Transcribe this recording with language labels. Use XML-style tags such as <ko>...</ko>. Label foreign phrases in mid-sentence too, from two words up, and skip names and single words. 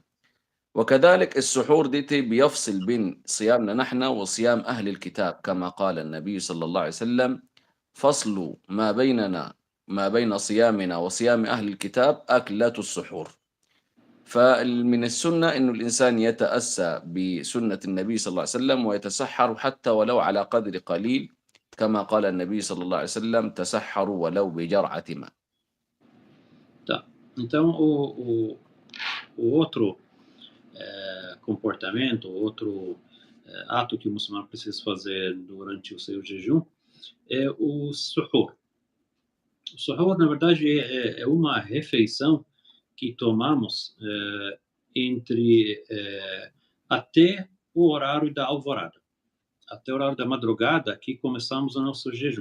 <ar>وكذلك السحور دي بيفصل بين صيامنا نحن وصيام أهل الكتاب، كما قال النبي صلى الله عليه وسلم فصل ما بين صيامنا وصيام أهل الكتاب أكلة السحور. فمن السنة أنه الإنسان يتأسى بسنة النبي صلى الله عليه وسلم ويتسحر حتى ولو على قدر قليل، كما قال النبي صلى الله عليه وسلم تسحروا ولو بجرعة ماء.</ar> <pt>Tá. Então, o outro comportamento, outro ato que o muçulmano precisa fazer durante o seu jejum é o suhoor. O suhoor, na verdade, é uma refeição que tomamos entre até o horário da alvorada, até o horário da madrugada que começamos o nosso jejum.</pt>